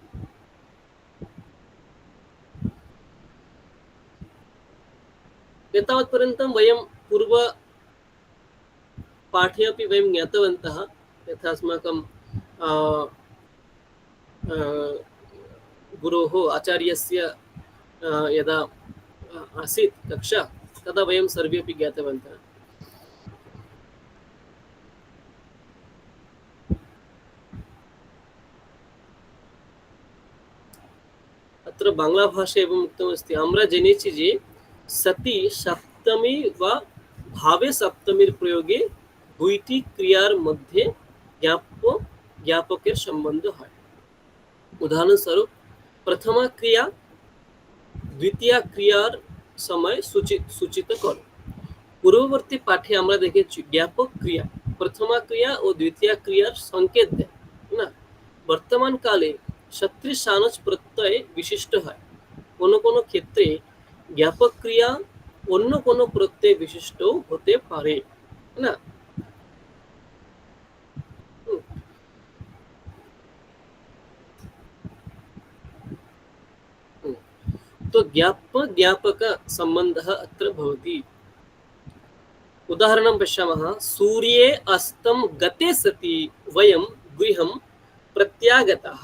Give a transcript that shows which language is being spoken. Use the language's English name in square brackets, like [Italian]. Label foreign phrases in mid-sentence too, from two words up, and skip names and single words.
[Sanskrit] एतावत्पर्यन्तं वयं पूर्वपाठे अपि वयं ज्ञातवन्तः यथा अस्माकं गुरोः आचार्यस्य यदा आसीत् कक्षा तदा वयं सर्वे अपि ज्ञातवन्तः। अत्र बांग्ला भाषा एवं उक्तमस्ति [Bangla] আমরা জেনেছি যে সতি সপ্তমী বা ভাবে সপ্তমীর প্রয়োগে দুইটি ক্রিয়ার মধ্যে জ্ঞাপকের সম্বন্ধ হয়। উদাহরণস্বরূপ প্রথমা ক্রিয়া দ্বিতীয় ক্রিয়ার সময় সূচিত করে। পূর্ববর্তী পাঠে আমরা দেখেছি জ্ঞাপক ক্রিয়া প্রথমা ক্রিয়া ও দ্বিতীয় ক্রিয়ার সংকেত দেয় না। বর্তমান কালে সত্রি সানচ প্রত্যয় বিশিষ্ট হয়। কোনো কোনো ক্ষেত্রে জ্ঞাপক ক্রিয়া অন্য কোনো প্রত্যয় বিশিষ্ট হতে পারে না। [Sanskrit] तो ज्ञापक संबंधः अत्र भवति। उदाहरणं पश्यामः। सूर्ये अस्तं गते सति वयं गृहं प्रत्यागताः।